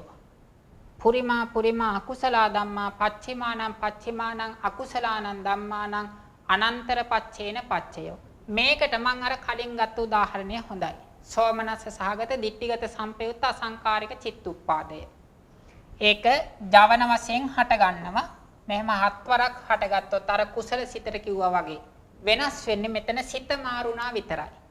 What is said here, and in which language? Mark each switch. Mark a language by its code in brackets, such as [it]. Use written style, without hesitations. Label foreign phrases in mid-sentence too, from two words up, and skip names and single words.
[pi] පුරිමා පුරිමා අකුසල ධම්මා පච්චිමානං පච්චිමානං අකුසලානං ධම්මානං අනන්තර පච්චේන පච්චයෝ. [si] මේකට මම අර කලින් ගත්ත උදාහරණය හොඳයි. සෝමනස්ස සහගත දිට්ඨිගත සම්පයුත්ත අසංකාරික චිත්තුප්පාදය. ඒක ජවන වශයෙන් හට ගන්නවා. මෙහෙම හත්වරක් හටගත්තොත් අර කුසල සිතට කිව්වා වගේ වෙනස් වෙන්නේ මෙතන සිත මාරුණා විතරයි.